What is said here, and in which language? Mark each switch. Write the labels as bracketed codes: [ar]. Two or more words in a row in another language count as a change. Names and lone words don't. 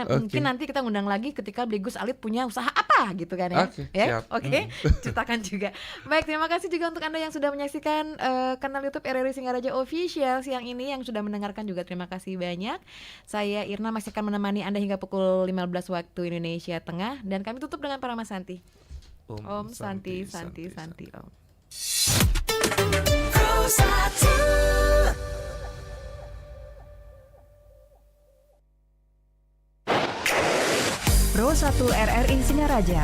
[id] Mungkin nanti kita ngundang lagi ketika Beli Gus Alit punya usaha apa gitu kan ya. Ceritakan juga. Baik, terima kasih juga untuk Anda yang sudah menyaksikan kanal YouTube RRI Singaraja Official siang ini, yang sudah mendengarkan juga terima kasih banyak. Saya Irna masih akan menemani Anda hingga pukul 15 waktu Indonesia Tengah. Dan kami tutup dengan Parama Santi. [sa] Om Santi Om. [id] Pro 1 RRI Singaraja.